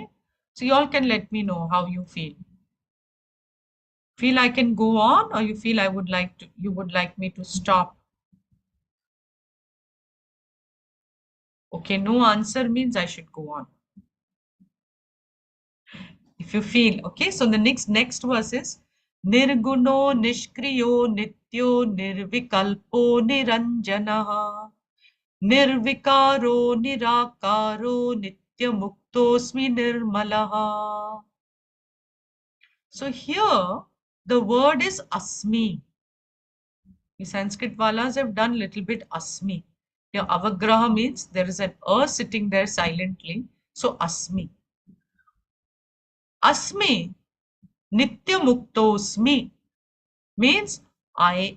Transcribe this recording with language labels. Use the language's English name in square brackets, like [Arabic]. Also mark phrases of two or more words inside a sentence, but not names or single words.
[English] So you all can let me know how you feel. Feel I can go on, or you feel you would like me to stop? Okay, no answer means I should go on. If you feel, okay, so the next verse is [Sanskrit] निर्गुणो निष्क्रियो नित्यो निर्विकल्पो निरञ्जनः निर्विकारो निराकारो नित्यमुक्तोऽस्मि निर्मलः. [English] So here the word is Asmi. The Sanskrit walas have done little bit Asmi. Here Avagraha means there is an sitting there silently. So Asmi. [Sanskrit] अस्मि नित्यमुक्तोऽस्मि [English] means I.